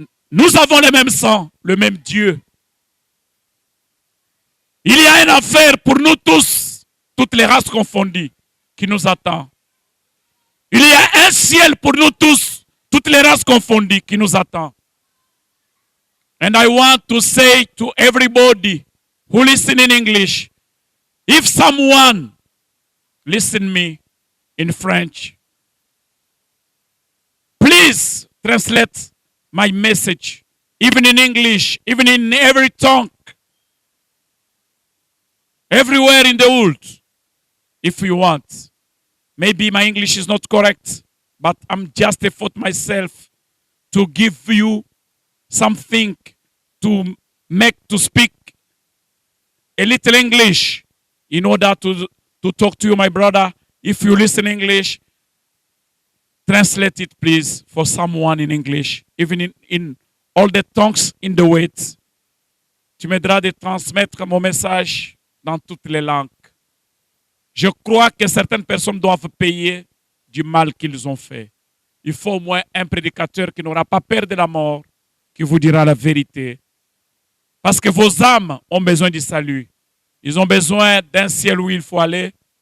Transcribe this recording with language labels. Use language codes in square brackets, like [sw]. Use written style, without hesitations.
[fr] Nous avons le même sang, le même Dieu. Il y a une affaire pour nous tous, toutes les races confondues, qui nous attend. Il y a un ciel pour nous tous, toutes les races confondues, qui nous attend. [en] And I want to say to everybody who listen in English, if someone listen me in French, please translate my message, even in English, even in every tongue, everywhere in the world, if you want. Maybe my English is not correct, but I'm just effort myself to give you something to speak a little English in order to talk to you, my brother. If you listen English, translate it, please, for someone in English, even in all the tongues in the wait. [fr] Tu m'aideras de transmettre mon message dans toutes les langues. Je crois que certaines personnes doivent payer du mal qu'ils ont fait. Il faut au moins un prédicateur qui n'aura pas peur de la mort, qui vous dira la vérité. Parce que vos âmes ont besoin du salut. Ils ont besoin d'un ciel où il faut aller.